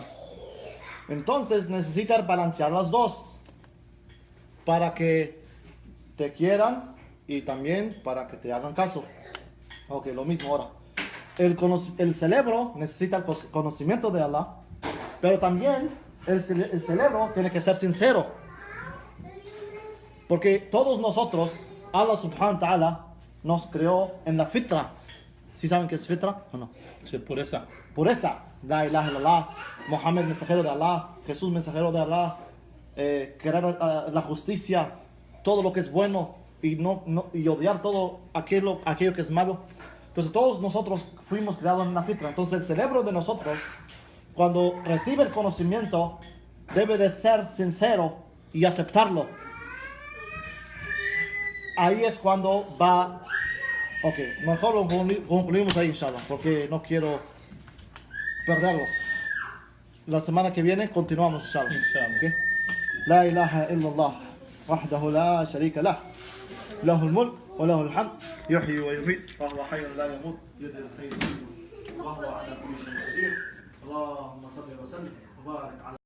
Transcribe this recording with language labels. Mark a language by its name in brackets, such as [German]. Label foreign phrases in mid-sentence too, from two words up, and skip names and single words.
[Spanish] Entonces necesitas balancear las dos para que te quieran y también para que te hagan caso. Ok, lo mismo ahora. El cerebro necesita el conocimiento de Allah, pero también el cerebro tiene que ser sincero. Porque todos nosotros, [Arabic] الله سبحانه وتعالى [Spanish] nos creó en la fitra. ¿Sí saben qué es fitra o no? Sí, pureza. Pureza. [Arabic] لا إله إلا الله, [Spanish] Muhammad mensajero de Allah, Jesús mensajero de Allah, querer la justicia, todo lo que es bueno y odiar todo aquello que es malo. Entonces todos nosotros fuimos creados en la fitra. Entonces el cerebro de nosotros, cuando recibe el conocimiento, debe de ser sincero y aceptarlo. Ahí es cuando va. Ok, mejor lo concluimos ahí, inshallah, porque no quiero perderlos. La semana que viene continuamos, inshallah. Inshallah. Okay. [Arabic] لا إله إلا الله وحده لا شريك له له الملك وله الحمد يحيي ويميت وهو حي لا يموت بيده الخير وهو على كل شيء قدير. اللهم صل وسلم وبارك على